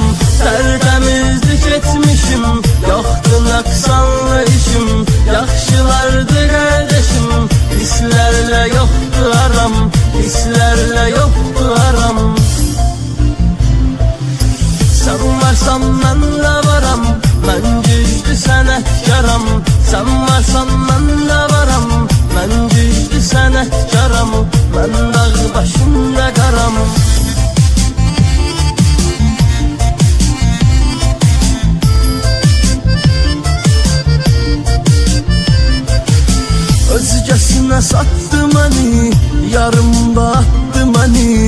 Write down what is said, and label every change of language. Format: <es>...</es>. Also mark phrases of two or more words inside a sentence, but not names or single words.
<tr>Tertemizlik etmişim, yoktu naksanlı işim. Yaxşılardı kardeşim, pislerle yoktu aram, pislerle yoktu aram. Sen varsan</tr> <az>mən də varam, mən güclü sənətkaram.</az> <tr>Sen varsan</tr> <az>mən də varam, mən güclü sənətkaram. Mən dağ başında qaram. Özgəsinə satdı məni, yarımda attı məni.</az>